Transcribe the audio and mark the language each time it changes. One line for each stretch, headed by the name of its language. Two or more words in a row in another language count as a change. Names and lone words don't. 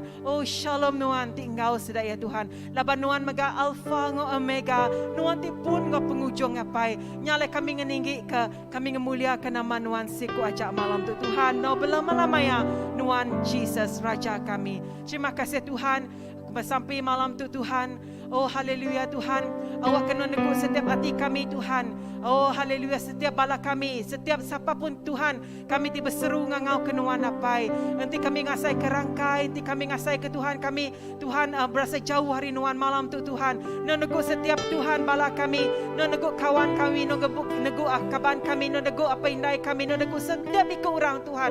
Iban: Oh shalom nuan ti engkau sedaya Tuhan. Laban nuan mega alfa ngo omega, nuan ti pun ngo penghujung ngapai. Nyale kami ngeninggi ke, kami ngemuliakan nama nuan siku ajak malam tu Tuhan. No belama-lama ya nuan Jesus Raja kami. Terima kasih Tuhan. Sampai malam tu Tuhan. Oh haleluya Tuhan. Awak kena negur setiap hati kami Tuhan. Oh haleluya, setiap bala kami, setiap siapapun Tuhan, kami tiba seru ngangau kenuan apai. Nanti kami ngasai ke rangkai, nanti kami ngasai ke Tuhan kami. Tuhan berasa jauh hari nuan malam tu Tuhan. Negur setiap Tuhan bala kami, negur kawan kami, negur kaban kami, negur apa indai kami, negur setiap ikut orang Tuhan.